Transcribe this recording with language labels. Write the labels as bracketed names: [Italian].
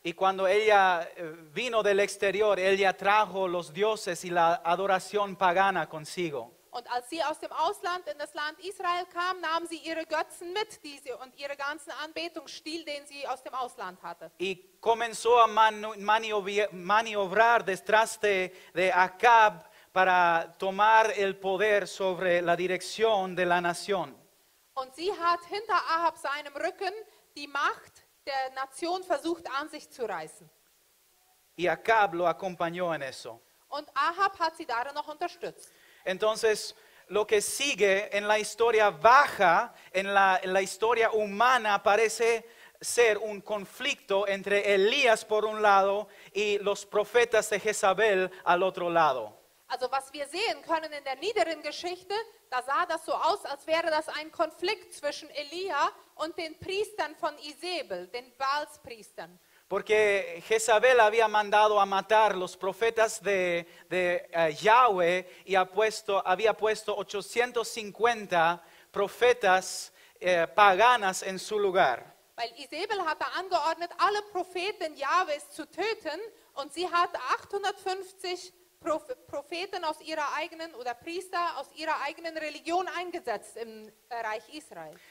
[Spanish] Y cuando ella vino del exterior, ella trajo los dioses y la adoración pagana consigo. [German] Und als sie aus dem Ausland in das Land Israel kam, nahm sie ihre Götzen mit und ihre ganzen Anbetungsstil, den sie aus dem Ausland hatte. [Spanish] Y comenzó a maniobrar detrás de Acab para tomar el poder sobre la dirección de la nación. [German] Und sie hat hinter Ahab seinem Rücken die Macht der Nation versucht an sich zu reißen. [Spanish] Y Acab lo acompañó en eso. [German] Und Ahab hat sie darin noch unterstützt. [Spanish] Entonces, lo que sigue en la historia baja, en la historia humana, parece ser un conflicto entre Elías por un lado y los profetas de Jezabel al otro lado. [German] Also was wir sehen können in der niederen Geschichte, da sah das so aus, als wäre das ein Konflikt zwischen Elia und den Priestern von Isabel, den Baalspriestern. [Spanish] Porque Jezabel había mandado a matar los profetas de Yahweh y había puesto 850 profetas paganas en su lugar. [German] Weil Isabel hatte angeordnet, alle Propheten Jahwes zu töten, und sie hatte 850 Propheten aus ihrer eigenen oder Priester aus ihrer eigenen Religion eingesetzt im Reich Israel.